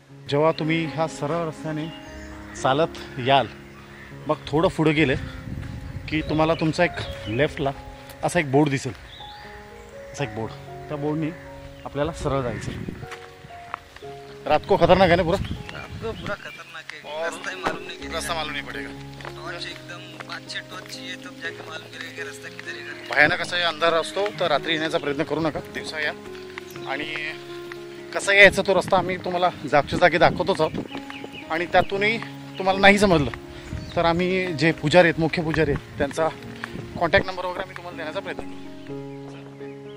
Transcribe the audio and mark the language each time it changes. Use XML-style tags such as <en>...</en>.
<mr>जेव्हा तुम्ही ह्या सरळ रस्त्याने चालत याल मग थोडं पुढे गेले की तुम्हाला तुमचा एक लेफ्टला असा एक बोर्ड दिसेल. असा एक बोर्ड, त्या बोर्डनी आपल्याला सरळ जायचं.</mr> <hi>रात को खतरनाक है ना पूरा? आपको पूरा खतरनाक है. रास्ता ही मालूम नहीं पड़ेगा. टॉर्च एकदम अच्छे टॉर्च चाहिए तब जाके मालूम करेगा कि रास्ता किधर है.</hi> <mr>भयानक असा अंधार असतो. तर रात्री येण्याचा प्रयत्न करू नका, दिवसा या. आणि कसं यायचं तो रस्ता आम्ही तुम्हाला जागच्या जागी दाखवतोच आहोत. आणि त्यातूनही तुम्हाला नाही समजलं तर आम्ही जे पुजारी आहेत, मुख्य पुजारी आहेत, त्यांचा कॉन्टॅक्ट नंबर वगैरे आम्ही तुम्हाला देण्याचा प्रयत्न करू.</mr>